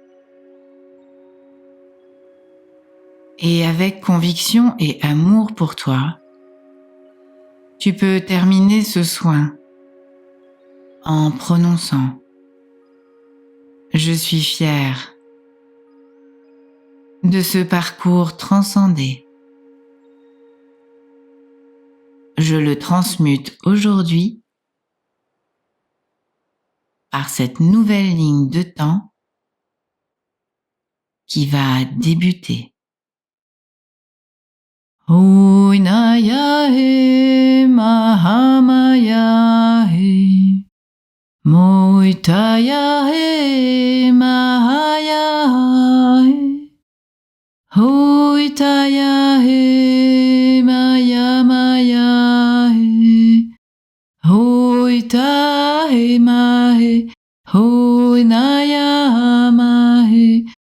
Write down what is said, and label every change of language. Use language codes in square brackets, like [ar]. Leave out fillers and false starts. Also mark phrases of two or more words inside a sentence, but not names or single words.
[fr] Et avec conviction et amour pour toi, tu peux terminer ce soin en prononçant « Je suis fière de ce parcours transcendé. Je le transmute aujourd'hui par cette nouvelle ligne de temps qui va débuter. Oinaya he mahamaya he moitaya he mahaya he hoitaya he maya maya he hoita he mahe hoinaya mahe